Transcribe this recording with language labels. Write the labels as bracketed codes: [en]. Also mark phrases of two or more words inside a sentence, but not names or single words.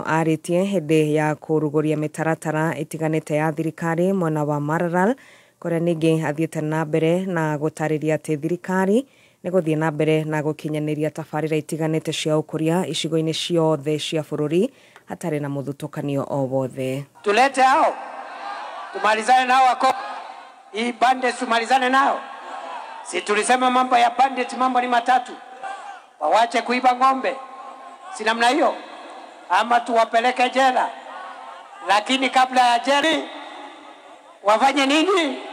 [ki] Arĩtie hĩndĩ ya kũrugũria mĩtaratara ĩtiganĩte ya thirikari mwena wa Maralal, kũrĩa ningĩ athiĩte na mbere na gũtarĩria atĩ thirikari nĩ gũthiĩ na mbere na gũkinyanĩria tabarĩra itiganĩte cia ũkũria icigo-inĩ ciothe cia bũrũri hatarĩ na mũthutũkanio o wothe. [sw] Tulete hao tumalizane nao wako hii bandits, tumalizane nao. Si tulisema mambo ya bandits, mambo ni matatu: wawache kuiba ng'ombe, si namna hiyo, ama tuwapeleke jela. Lakini kabla ya jela wafanye nini?